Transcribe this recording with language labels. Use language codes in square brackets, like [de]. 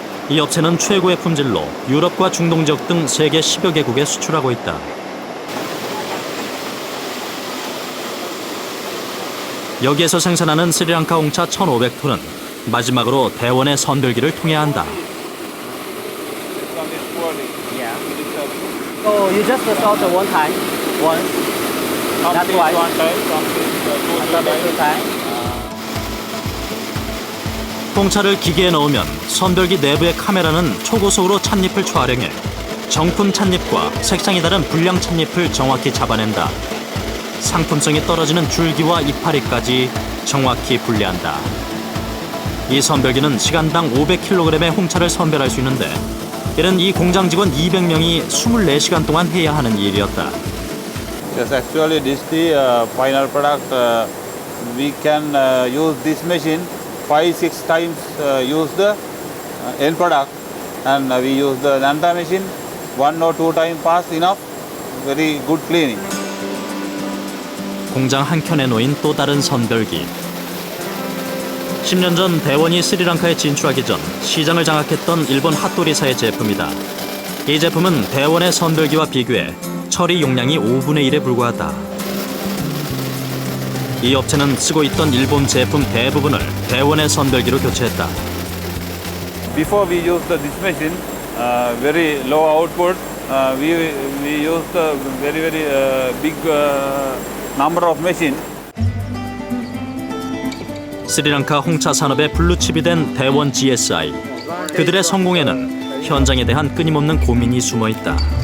[ko] 이 업체는 최고의 품질로 유럽과 중동 지역 등 세계 10여 개국에 수출하고 있다. 여기에서 생산하는 스리랑카 홍차 1,500톤은 마지막으로 대원의 선별기를 통해야 한다. [en] So you just salt one time, once. That's why. [ko] 홍차를 기계에 넣으면 선별기 내부의 카메라는 초고속으로 찻잎을 촬영해 정품 찻잎과 색상이 다른 불량 찻잎을 정확히 잡아낸다. 상품성이 떨어지는 줄기와 이파리까지 정확히 분리한다. 이 선별기는 시간당 500kg의 홍차를 선별할 수 있는데 이는 이 공장 직원 200명이 24시간 동안 해야 하는 일이었다. [en] Yes, actually this is the final product. We can use this machine 5-6 times use the end product, and we use the Nanta machine 1 or 2 times pass enough. Very good cleaning. [ko] 공장 한켠에 놓인 또 다른 선별기. 10년 전 대원이 스리랑카에 진출하기 전 시장을 장악했던 일본 핫도리사의 제품이다. 이 제품은 대원의 선별기와 비교해 처리 용량이 5분의 1에 불과하다. 이 업체는 쓰고 있던 일본 제품 대부분을 대원의 선별기로 교체했다. [en] Before we used this machine, very low output. We used a very big number of machines. [ko] 스리랑카 홍차 산업의 블루칩이 된 대원 GSI. 그들의 성공에는 현장에 대한 끊임없는 고민이 숨어 있다.